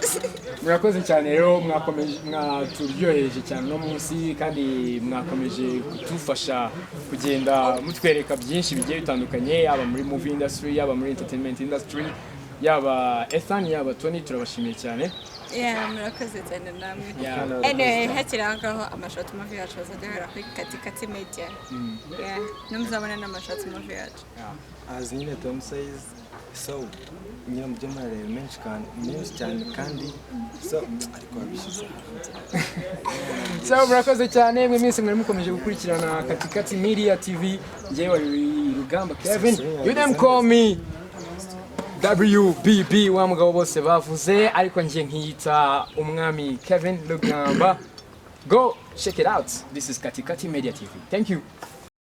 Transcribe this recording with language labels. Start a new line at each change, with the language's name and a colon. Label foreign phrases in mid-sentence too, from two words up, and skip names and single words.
Kinyarwanda: murakoze cyane rero mwaturyohereje cyane uno munsi kandi mwakomeje kudufasha kugenda mutwereka byinshi bigiye bitandukanye yaba muri
English: movie industry
Kinyarwanda: yaba muri
English: entertainment industry
Kinyarwanda: yaba Ethan yaba Tony turabashimiye cyane Yeah, murakoze cyane namwe. Yeah. Anyway, hakiri aho ngaho amashoti mavi yacu azajya kuri Katikati Media. Yeah, nimuzabona n'amashoti mavi yacu. azi nyine Tom
English: says so
Kinyarwanda: nyine mu byo murareba menshi cyane kandi so ariko wabishyize hanze so murakoze cyane mwe mwese mwari mukomeje gukurikirana Katikati Media TV njyewe wari Rugamba Kevin
English: you them call me
Kinyarwanda: WBB wa mugabo bose bavuze ariko njye nkiyita umwami Kevin Rugamba
English: go check it out this is Katikati Media TV thank you